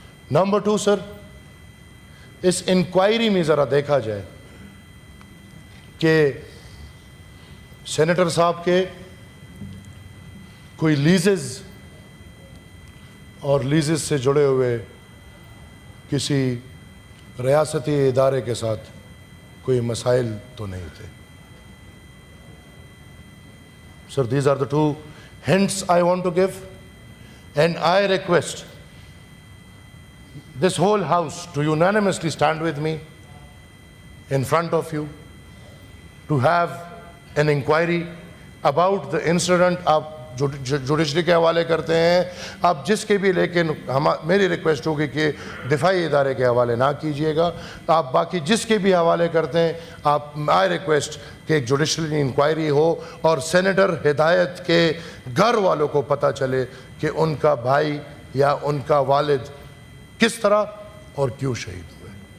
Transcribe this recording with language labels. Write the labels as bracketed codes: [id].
[ur] Number 2 سر، اس inquiry میں ذرا دیکھا جائے کہ سینیٹر صاحب کے کوئی لیزز اور لیزز سے جڑے ہوئے کسی ریاستی ادارے کے ساتھ کوئی مسائل تو نہیں تھے. [en] Sir, these are the 2 hints I want to give, and I request this whole house to unanimously stand with me in front of you to have an inquiry about the incident of [ur] judiciary کے حوالے کرتے ہیں، آپ جس کے بھی، لیکن میری ریکویسٹ ہوگی کہ دفاعی ادارے کے حوالے نہ کیجئے گا. آپ باقی جس کے بھی حوالے کرتے ہیں، آپ آئی ریکویسٹ کہ ایک جوڈیشری انکوائری ہو اور سینیٹر ہدایت کے گھر والوں کو پتہ چلے کہ ان کا بھائی یا ان کا والد کس طرح اور کیوں شہید ہوئے.